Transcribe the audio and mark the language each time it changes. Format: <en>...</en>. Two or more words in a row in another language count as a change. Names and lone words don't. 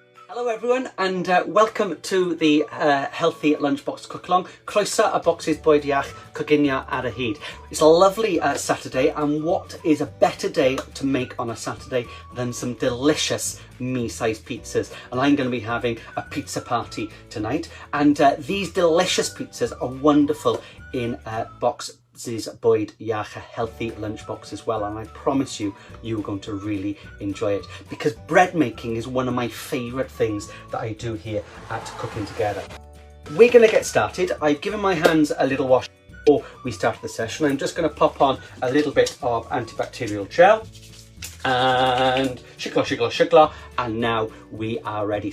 <en>Hello everyone and welcome to the Healthy Lunchbox Cook-Along.</en> <cy>Croeso a bocsys bwyd iach coginio ar y hyd.</cy> <en>It's a lovely Saturday, and what is a better day to make on a Saturday than some delicious me-sized pizzas. And I'm going to be having a pizza party tonight, and these delicious pizzas are wonderful in</en> <cy>bocsys bwyd iach,</cy> <en>a healthy lunchbox as well, and I promise you are going to really enjoy it, because bread making is one of my favourite things that I do here at Cooking Together. We're going to get started. I've given my hands a little wash before we start the session. I'm just going to pop on a little bit of antibacterial gel and shigla, and now we are ready.</en>